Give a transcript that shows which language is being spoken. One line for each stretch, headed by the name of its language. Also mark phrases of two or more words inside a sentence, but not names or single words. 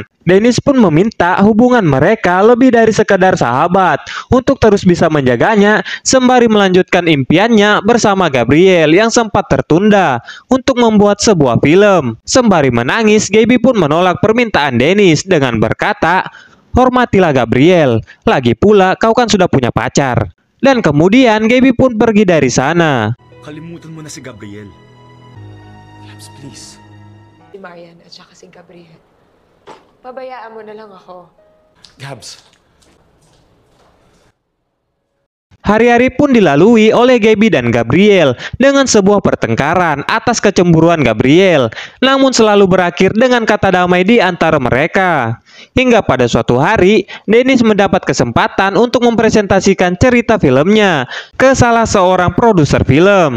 Indonesian: Dennis pun meminta hubungan mereka lebih dari sekedar sahabat untuk terus bisa menjaganya sembari melanjutkan impiannya bersama Gabriel yang sempat tertunda untuk membuat sebuah film. Sembari menangis, Gaby pun menolak permintaan Dennis dengan berkata, "Hormatilah Gabriel, lagi pula kau kan sudah punya pacar." Dan kemudian Gaby pun pergi dari sana.
Filipino: Kalimutan mo na si Gabriel.
English: Labs, please.
Filipino: Si Marian at saka si Gabriel. Pabayaan mo na lang ako. Gabs.
Indonesian: Hari-hari pun dilalui oleh Gaby dan Gabriel dengan sebuah pertengkaran atas kecemburuan Gabriel, namun selalu berakhir dengan kata damai di antara mereka. Hingga pada suatu hari, Dennis mendapat kesempatan untuk mempresentasikan cerita filmnya ke salah seorang produser film.